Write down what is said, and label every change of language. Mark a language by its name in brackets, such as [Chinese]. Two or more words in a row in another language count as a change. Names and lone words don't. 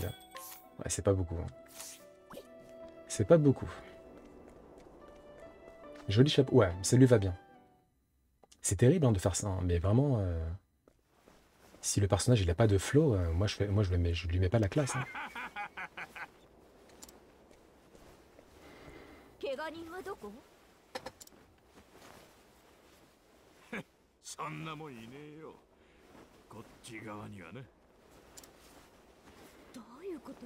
[French] Ouais, c'est pas beaucoup. Hein. C'est pas beaucoup. Joli chapeau. Ouais, ça lui va bien. C'est terrible hein, de faire ça, hein, mais vraiment... Si le personnage il a pas de flow, je lui mets pas la classe. Hein. [Japanese] そんなもんいねえよ。こっち側にはね。どういうこと？